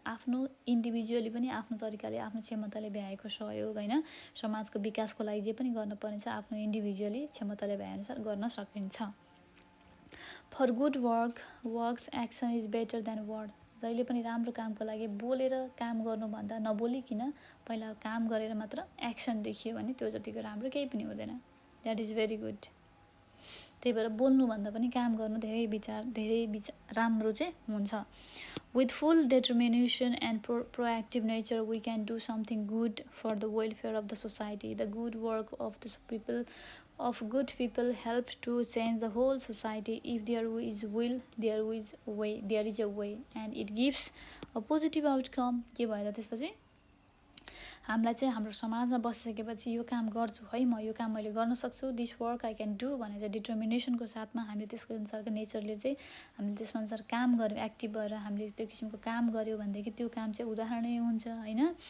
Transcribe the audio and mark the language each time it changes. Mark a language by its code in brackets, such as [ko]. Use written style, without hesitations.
[ne] आफ्नो इन्डिभिजुअली पनि आफ्नो तरिकाले आफ्नो क्षमताले भ्याएको सहयोग होइन समाजको विकासको लागि जे पनि गर्नुपर्ने छ आफ्नो इन्डिभिजुअली क्षमताले भ्याएअनुसार गर्न सकिन्छ। [en] For good works action is better than word. [ne] जहिले पनि राम्रो कामको लागि बोलेर काम गर्नुभन्दा नबोलिकन पहिला काम गरेर मात्र एक्सन देखियो भने त्यो जतिको राम्रो केही पनि हुँदैन। [en] That is very good. [ne] त्यही भएर बोल्नुभन्दा पनि काम गर्नु धेरै राम्रो चाहिँ हुन्छ। [en] With full determination and proactive nature we can do something good for the welfare of the society. The good work of the people of good people help to change the whole society. If there is will, there is a way, and it gives a positive outcome। [ne] के भयो त त्यसपछि हामीलाई चाहिँ हाम्रो समाजमा बसिसकेपछि यो काम गर्छु है, म यो काम मैले गर्न सक्छु, [en] this work I can do [ne] भनेर चाहिँ डिटर्मिनेसनको साथमा हामीले त्यसको अनुसारको नेचरले चाहिँ हामीले त्यसमा अनुसार काम गऱ्यौँ, एक्टिभ भएर हामीले त्यो किसिमको काम गऱ्यौँ भनेदेखि त्यो काम चाहिँ उदाहरणीय हुन्छ होइन।